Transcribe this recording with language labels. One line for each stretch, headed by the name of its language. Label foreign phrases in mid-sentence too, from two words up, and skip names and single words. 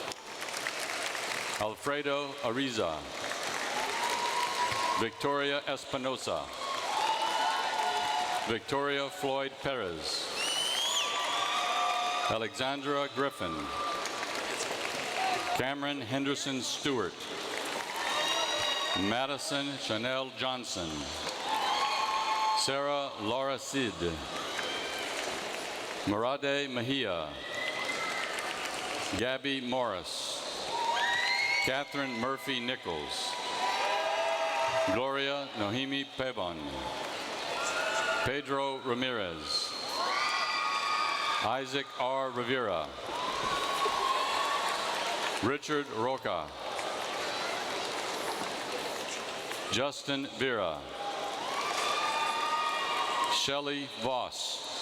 English: Alfredo Ariza. Victoria Espinosa. Victoria Floyd Perez. Alexandra Griffin. Cameron Henderson Stewart. Madison Chanel Johnson. Sarah Laura Sid. Marade Mejia. Gabby Morris. Catherine Murphy Nichols. Gloria Nohimi Pebon. Pedro Ramirez. Isaac R. Rivera. Richard Roca. Justin Vera. Shelley Voss.